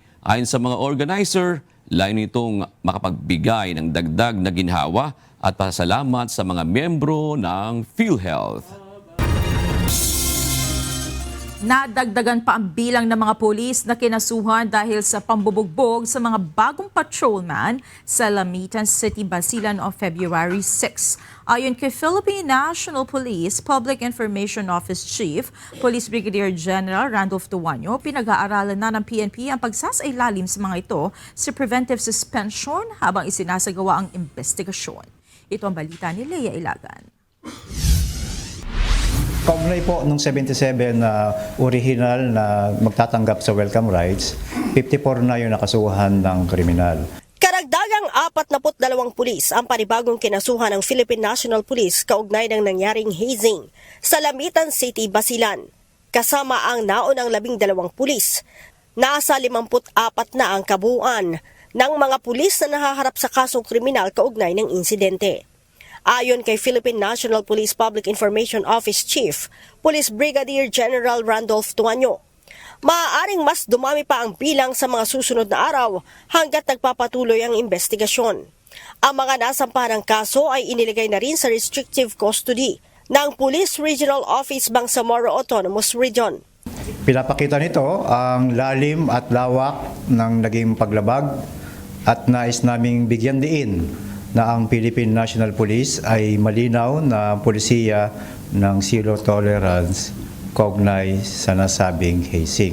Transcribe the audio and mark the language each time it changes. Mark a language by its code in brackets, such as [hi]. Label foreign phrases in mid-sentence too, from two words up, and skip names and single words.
[tl] Ayon sa mga organizer, layo nitong makapagbigay ng dagdag na ginhawa at pasalamat sa mga miyembro ng PhilHealth. Nadagdagan pa ang bilang ng mga pulis na kinasuhan dahil sa pambubugbog sa mga bagong patrolman sa Lamitan City, Basilan on February 6. Ayon kay Philippine National Police Public Information Office Chief, Police Brigadier General Randolph Tuanyo, pinag-aaralan na ng PNP ang pagsasailalim sa mga ito sa [en] preventive suspension [tl] habang isinasagawa ang investigasyon. Ito ang balita ni Leia Ilagan. Kaugnay po nung 77 na original na magtatanggap sa [en] welcome rights, [tl] 54 na yung nakasuhan ng kriminal. Karagdagang 42 pulis ang panibagong kinasuhan ng Philippine National Police kaugnay ng nangyaring hazing sa Lamitan City, Basilan. Kasama ang naunang 12 pulis, nasa 54 na ang kabuuan ng mga pulis na nahaharap sa kasong kriminal kaugnay ng insidente. Ayon kay Philippine National Police Public Information Office Chief, Police Brigadier General Randolph Tuanyo, maaaring mas dumami pa ang bilang sa mga susunod na araw hanggat nagpapatuloy ang investigasyon. Ang mga nasampahan ng kaso ay iniligay na rin sa [en] restrictive custody [tl] ng Police Regional Office Bangsamoro Autonomous Region. Pinapakita nito ang lalim at lawak ng naging paglabag at nais naming bigyan diin na ang Philippine National Police ay malinaw na polisiya ng [en] zero tolerance [tl] kaugnay sa nasabing hazing.